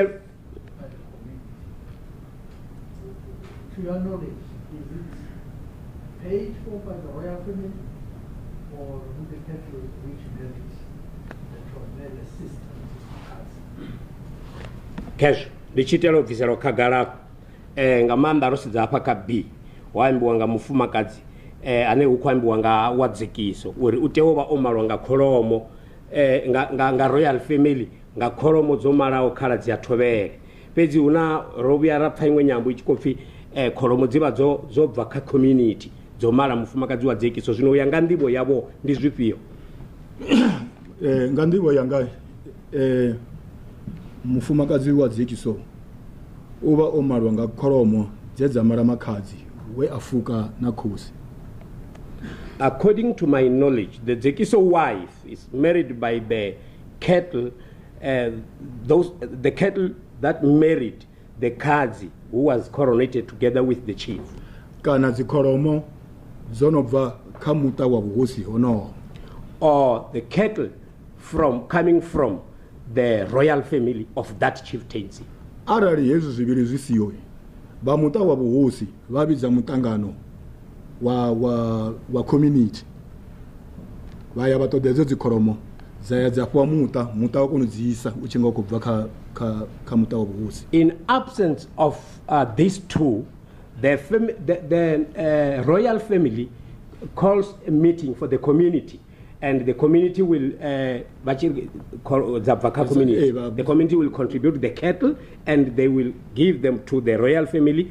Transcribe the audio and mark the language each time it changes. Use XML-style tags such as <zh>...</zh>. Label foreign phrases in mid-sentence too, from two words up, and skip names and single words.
<en>By the community. To your knowledge, is it paid for by the royal family or with the cattle which married the Tovela sister? Cash.</en> <ve>ndichitelo bviselo khagala nga maanḓa ro sedza hafha kha B waambiwa nga mufumakadzi ane hu khou ambiwa nga wa dzekiso uri u tea u vha o malwa nga kholomo nga</ve> <en>royal family</en> <ve>nga kholomo dzo malaho khaladzi ya thovhele fhedzi huna ro vhuya ra pfa iṅwe nyambo i tshi khou pfi kholomo dzi vha dzo bva kha community dzo mala mufumakadzi wa dzekiso zwino u ya nga nḓivho yavho ndi zwifhio? Nga nḓivho yanga mufumakadzi wa dzekiso u vha o malwa nga kholomo dze dza mala makhadzi we a fuka na khosi.</ve> <en>According to my knowledge, the Dzekiso wife is married by the cattle, the cattle that married the Kazi who was coronated together with the chief.</en> <ve>Kana zikholomo zonobva kha muta wa vhuhosi hono.</ve> <en>Or the cattle coming from the royal family of that chieftaincy.</en> <ve>Arali hezwi zwivhili zwi siho ba muta wa vhuhosi vha vhidza mutangano wa community vaya vha ṱoḓa edzo dzikholomo dzaya dza fhiwa muta wa kona u dzi isa u tshi nga khou bva kha muta wa vhuhosi.</ve> <en>In absence of these two, the royal family calls a meeting for the community, and the community will the community will contribute the cattle and they will give them to the royal family.</en>